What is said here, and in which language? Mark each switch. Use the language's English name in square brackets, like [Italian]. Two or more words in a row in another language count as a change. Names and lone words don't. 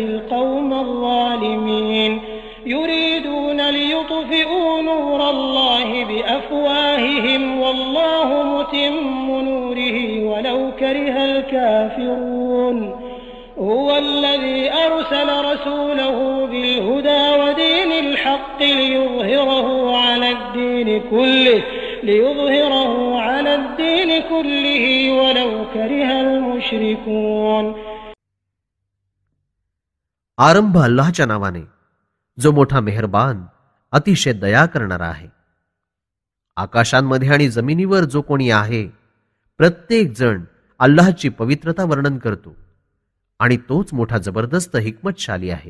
[Arabic] القوم الظالمين يريدون ليطفئوا نور الله بأفواههم والله متم نوره ولو كره الكافرون هو الذي أرسل رسوله بالهدى ودين الحق ليظهره على الدين كله ولو كره المشركون. [Marathi] आरंभ अल्लाहच्या नावाने जो मोठा मेहरबान अतिशय दया करणारा आहे. आकाशांमध्ये आणि जमिनीवर जो कोणी आहे प्रत्येक जण अल्लाहची पवित्रता वर्णन करतो आणि तोच मोठा जबरदस्त हिकमतशाली आहे.